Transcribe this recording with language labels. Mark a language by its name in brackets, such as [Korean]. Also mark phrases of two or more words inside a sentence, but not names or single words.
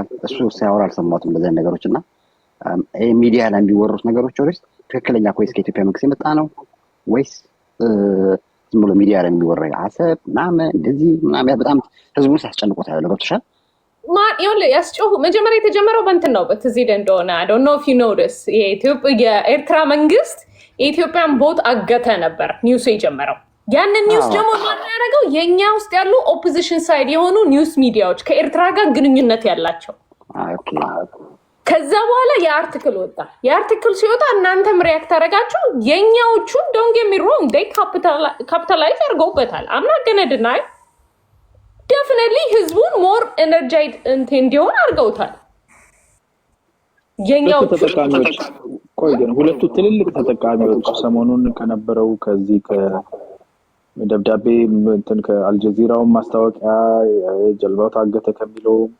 [Amharic] እሱ ሲያወራ አልሰማሁትም እንደዚህ ነገሮች እና ይሄ ሚዲያ ላይ የሚወሩት ነገሮች ወይስ ትክክለኛ ኮይስ ከኢትዮጵያ መንግስት የመጣ ነው ወይስ ዝም ብሎ ሚዲያ ላይ የሚወራ አሰብ ምናምን እንደዚህ ምናምን በጣም ህዝቡን ሲያስጨንቁት ያለው ገብቶሻል? ያስጮሁ መጀመሪያ የተጀመረው በእንትን ነው በትዚደ እንደሆነ [English] I don't know if you know this [Amharic] የኤርትራ መንግስት የኢትዮጵያን ቦት አገተ ነበር ኒውስ የጀመረው። ያንን ኒውስ ደግሞ ማን ያደረገው? የኛ ውስጥ ያሉ [English] opposition side [Amharic] የሆኑ ኒውስ ሚዲያዎች ከኤርትራ ጋር ግንኙነት ያላቸው። ከዛ በኋላ የአርቲክል ወጣ። የአርቲክል ሲወጣ እናንተም ሪያክት አደረጋችሁ። የኛዎቹን [English] don't get me wrong they capitalize [Amharic] አድርገውበታል። [English] I'm not gonna deny definitely [Amharic] ህዝቡን [English] more energized [Amharic] እንዲሆን አድርገውታል። የኛው ተጠቃሚዎች ቆይ ግን ሁለቱ ትልልቅ ተጠቃሚዎች ሰሞኑን ከነበረው ከዚህ ከደብዳቤ እንትን ከአልጀዚራው ማስታወቂያ ጀልባው ታገተ ከሚለው